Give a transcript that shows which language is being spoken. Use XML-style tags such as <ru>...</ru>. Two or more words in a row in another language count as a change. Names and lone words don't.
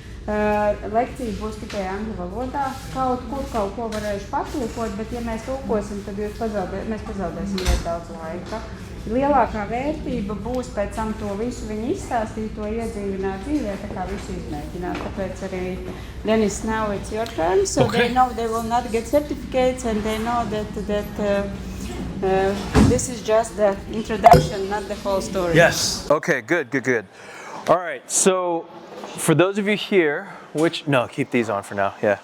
<lv>Lekcija būs tikai angļu valodā. Kaut ko varēšu patulkot, bet ja mēs tulkosim, tad mēs pazaudēsim ļoti daudz laika. Lielākā vērtība būs pēc tam to visu viņi izstāstīt, to iedzīvināt dzīvē, tā kā visu izmēģināt. Tāpēc arī, Denis,</lv> <en>now it's your turn, so okay. They know they will not get certificates and they know that this is just the introduction, not the whole story. Yes. Okay, good. All right, so for those of you here, no, keep these on for now, yeah.</en>